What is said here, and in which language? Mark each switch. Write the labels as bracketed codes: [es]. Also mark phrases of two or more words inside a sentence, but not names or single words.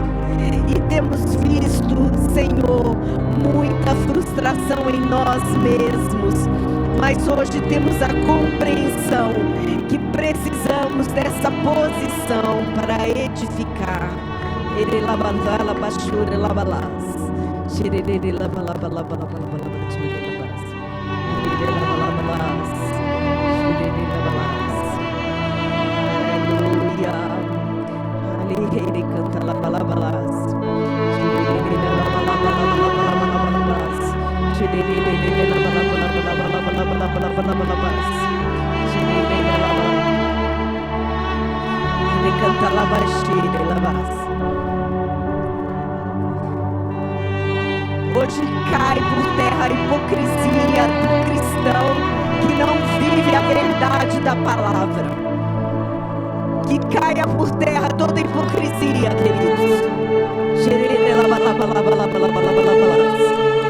[pt] E temos visto, Senhor, muita frustração em nós mesmos. Mas hoje temos a compreensão que precisamos dessa posição para edificar. Ele lavala bashura lavalas. Shirele lavala lavala lavala shirele lavalas. Shirele lavalas. Aleluia. Ele canta lavalas. Shirele lavala lavalas. Shirele lavala lavalas. Shirele lavalas. Ele canta lavashire lavas. Hoje cai por terra a hipocrisia do cristão que não vive a verdade da palavra. Que caia por terra toda hipocrisia, queridos. Xerere lava lava lava lava lava lava lava.